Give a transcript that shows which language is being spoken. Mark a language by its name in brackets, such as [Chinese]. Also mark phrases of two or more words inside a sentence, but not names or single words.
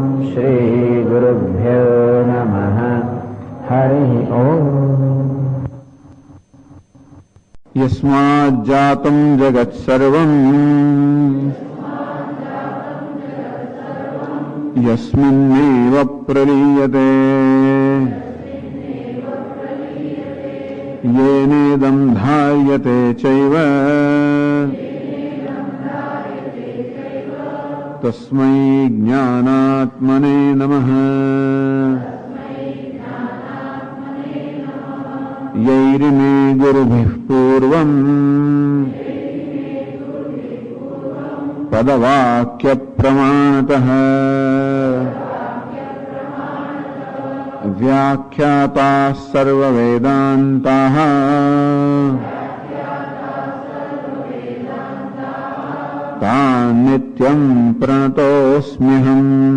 [Sanskrit] श्री गुरुभ्यो नमः. हरि ओम. यस्माज्जातं जगत्सर्वं यस्मिन्नेव प्रलीयते येनेदं धार्यते चैव तस्मै ज्ञानात्मने नमः. यैरिमे गुरुभिः पूर्वम् पदवाक्यप्रमाणतः व्याख्याताः सर्ववेदान्ताः तान् नित्यं प्रणतोऽस्म्यहम्।